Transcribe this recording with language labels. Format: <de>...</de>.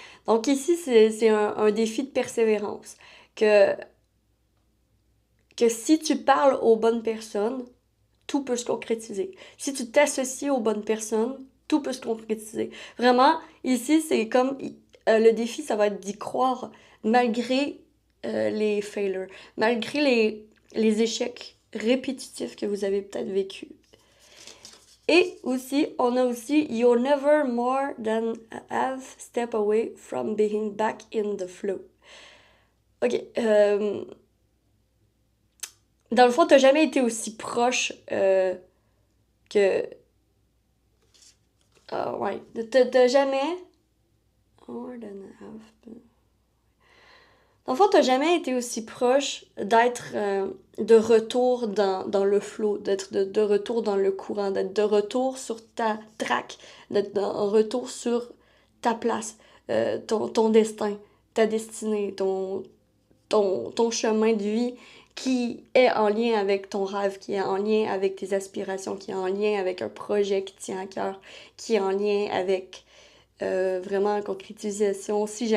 <fr>Donc ici, c'est un défi de persévérance. Que si tu parles aux bonnes personnes, tout peut se concrétiser. Si tu t'associes aux bonnes personnes, tout peut se concrétiser. Vraiment, ici, c'est comme le défi, ça va être d'y croire malgré les failures, malgré les échecs répétitifs que vous avez peut-être vécus. Et aussi, on a aussi</fr> <en>You're never more than a half step away from being back in the flow. OK.</en> <fr>Dans le fond, t'as jamais été aussi proche que... ouais. T'as jamais...</fr> <en>More than a half...</en> <fr>Dans le fond, t'as jamais été aussi proche d'être de retour dans le flow, d'être de retour dans le courant, d'être de retour sur ta track, d'être de retour sur ta place, ton destin, ta destinée, ton chemin de vie qui est en lien avec ton rêve, qui est en lien avec tes aspirations, qui est en lien avec un projet qui tient à cœur, qui est en lien avec vraiment la concrétisation.</fr>